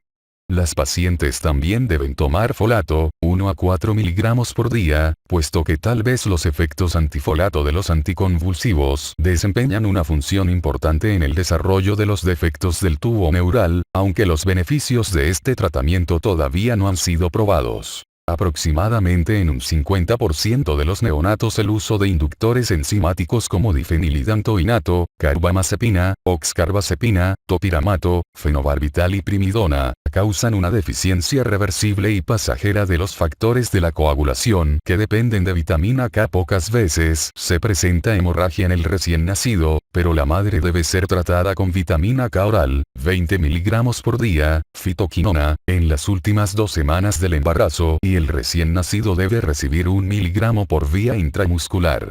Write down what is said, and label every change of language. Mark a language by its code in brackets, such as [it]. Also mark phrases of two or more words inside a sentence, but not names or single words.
[es] Las pacientes también deben tomar folato, 1 a 4 miligramos por día, puesto que tal vez los efectos antifolato de los anticonvulsivos desempeñan una función importante en el desarrollo de los defectos del tubo neural, aunque los beneficios de este tratamiento todavía no han sido probados. Aproximadamente en un 50% de los neonatos el uso de inductores enzimáticos como difenilidantoinato, carbamazepina, oxcarbazepina, topiramato, fenobarbital y primidona, causan una deficiencia reversible y pasajera de los factores de la coagulación que dependen de vitamina K. Pocas veces se presenta hemorragia en el recién nacido, pero la madre debe ser tratada con vitamina K oral, 20 miligramos por día, fitoquinona, en las últimas 2 semanas del embarazo y el recién nacido debe recibir 1 miligramo por vía intramuscular.